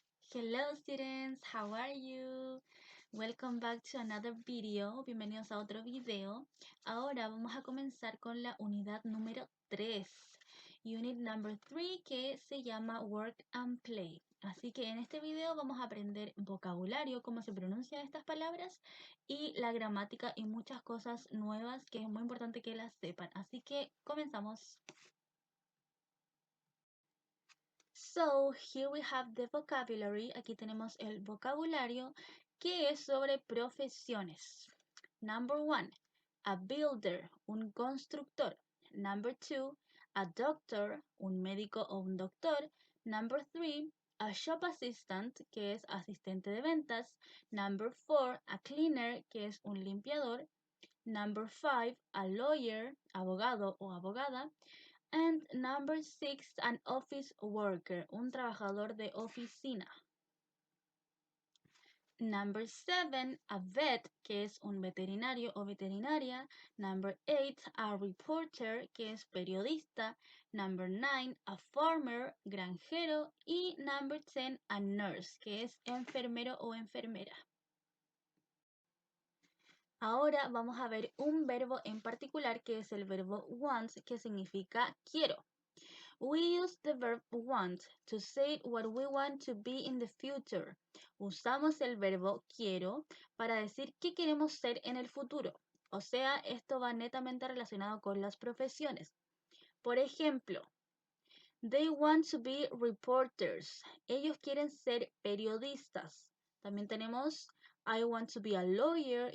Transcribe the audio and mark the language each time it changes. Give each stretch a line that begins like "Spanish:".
English: Hello students, how are you? Welcome back to another video.
Spanish: Bienvenidos a otro video. Ahora vamos a comenzar con la unidad número 3.
English: Unit number 3
Spanish: que se llama
English: Work and Play.
Spanish: Así que en este video vamos a aprender vocabulario, cómo se pronuncian estas palabras y la gramática y muchas cosas nuevas que es muy importante que las sepan. Así que comenzamos.
English: So, here we have the vocabulary.
Spanish: Aquí tenemos el vocabulario que es sobre profesiones.
English: Number 1, a builder,
Spanish: un constructor.
English: Number 2, a doctor,
Spanish: un médico o un doctor.
English: Number 3, a shop assistant,
Spanish: que es asistente de ventas.
English: Number 4, a cleaner,
Spanish: que es un limpiador.
English: Number 5, a lawyer,
Spanish: abogado o abogada.
English: And number 6, an office worker,
Spanish: un trabajador de oficina.
English: Number 7, a vet,
Spanish: que es un veterinario o veterinaria.
English: Number 8, a reporter,
Spanish: que es periodista.
English: Number 9, a farmer,
Spanish: granjero. Y
English: number 10, a nurse,
Spanish: que es enfermero o enfermera. Ahora vamos a ver un verbo en particular que es el verbo want, que significa quiero.
English: We use the verb want to say what we want to be in the future.
Spanish: Usamos el verbo quiero para decir qué queremos ser en el futuro. O sea, esto va netamente relacionado con las profesiones. Por ejemplo,
English: they want to be reporters.
Spanish: Ellos quieren ser periodistas. También tenemos
English: I want to be a lawyer.